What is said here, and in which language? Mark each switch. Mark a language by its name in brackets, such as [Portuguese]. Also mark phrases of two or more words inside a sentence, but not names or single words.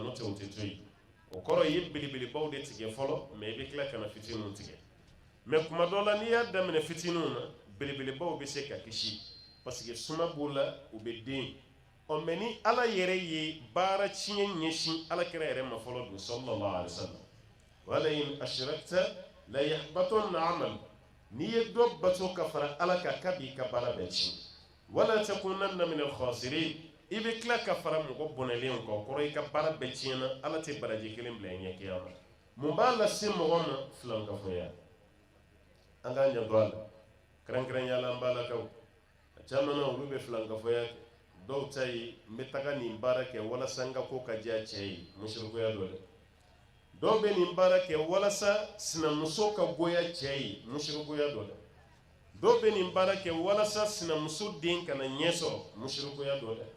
[Bambara] n'o tɛ o tɛ to yen o kɔrɔ i ye belebelebaw de tigɛ fɔlɔ mais i bɛ tila ka na fitininw tigɛ mais kuma dɔ la n'i y'a daminɛ fitininw na belebelebaw bɛ se ka kisi [French] parce que [Bambara] suma b'o la u bɛ den mais ni Ala yɛrɛ ye baara tiɲɛ ɲɛsin Ala kɛra yɛrɛ ma fɔlɔ don [Arabic] صلى الله عليه وسلم ولئن أشركت ليحبطن عمل [Bambara] n'i ye dɔ bato ka fara Ala kan k'a b'i ka baara bɛɛ tiɲɛ [Arabic] ولتكونن من الخاسرين [Bambara] i bɛ tila ka fara mɔgɔ bɔnɛlenw kan o kɔrɔ i ka baara bɛɛ tiɲɛna Ala tɛ baraji kelen bila i ɲɛ kiyama mun b'a lase mɔgɔ ma filankafɔya an k'an janto a la kɛrɛnkɛrɛnnenya la an balakaw a caman na olu bɛ filankafɔya kɛ dɔw ta ye n bɛ taga nin baara kɛ walasa n ka ko ka diya cɛ ye musirikuya dɔ dɛ dɔw bɛ nin baara kɛ walasa sinamuso ka goya cɛ ye musirikuya dɔ dɛ dɔw bɛ nin baara kɛ walasa sinamuso den kana ɲɛ sɔrɔ musirikuya dɔ